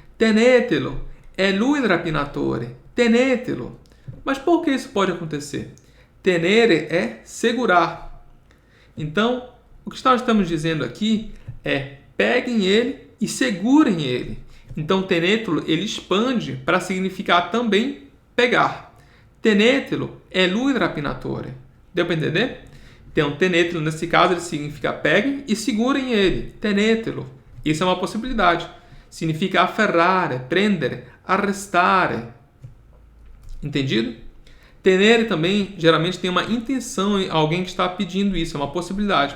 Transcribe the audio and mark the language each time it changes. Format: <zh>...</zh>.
<it>Tenetelo, è lui il rapinatore, tenetelo.</it> <pt>Mas por que isso pode acontecer? Tenere é segurar. Então, o que nós estamos dizendo aqui é peguem ele e segurem ele. Então, tenetelo, ele expande para significar também pegar.</pt> <it>Tenetelo, è lui il rapinatore.</it> <pt>Deu para entender? Então, tenetelo, nesse caso, ele significa peguem e segurem ele. Tenetelo. Isso é uma possibilidade. Significa afferrare, prendere, arrestare. Entendido? Tenere também, geralmente, tem uma intenção em alguém que está pedindo isso. É uma possibilidade.</pt>